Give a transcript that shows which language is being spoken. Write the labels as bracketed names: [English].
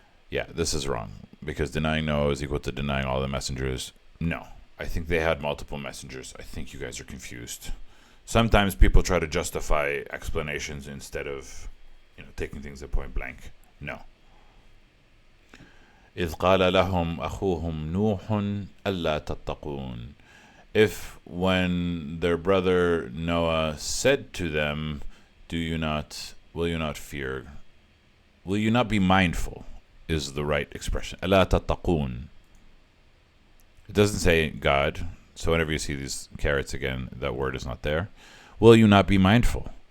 [English] Yeah, this is wrong, because denying Noah is equal to denying all the messengers. No, I think they had multiple messengers. I think you guys are confused. Sometimes people try to justify explanations instead of, taking things at point blank. No. [Arabic] إذ قال لهم أخوهم نوح ألا تتقون. [English] If when their brother Noah said to them, will you not fear? Will you not be mindful? Is the right expression. [Arabic] ألا تتقون. [English] It doesn't say God. So whenever you see these carrots again, that word is not there. Will you not be mindful?